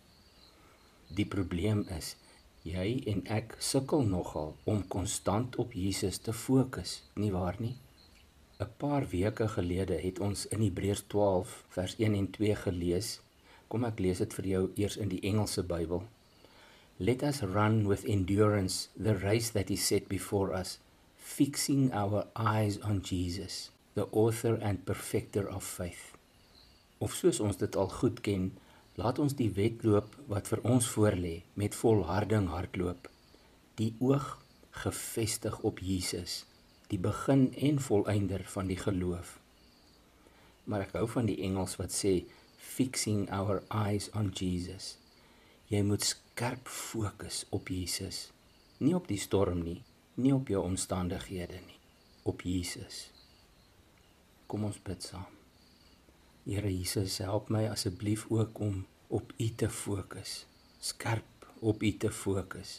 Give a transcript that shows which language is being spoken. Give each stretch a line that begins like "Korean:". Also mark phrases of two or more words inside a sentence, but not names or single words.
Afrikaans: Die probleem is, jy en ek sukkel nogal om konstant op Jesus te fokus, nie waar nie? 'n Paar weke gelede het ons in Hebreërs 12 vers 1 en 2 gelees. Kom ek lees dit vir jou eers in die Engelse Bybel.
English: Let us run with endurance the race that is set before us, fixing our eyes on Jesus, the author and perfecter of faith.
Afrikaans: Of soos ons dit al goed ken, laat ons die wedloop wat vir ons voorlê met volharding hardloop. Die oog gefestig op Jesus, die begin en volëinder van die geloof. Maar ek hou van die Engels wat sê,
English: fixing our eyes on Jesus.
Afrikaans: Jy moet skerp fokus op Jesus. Nie op die storm nie, nie op jou omstandighede nie, op Jesus. Kom ons bid saam. Here Jesus, help my asseblief ook om op U te fokus, skerp op U te fokus.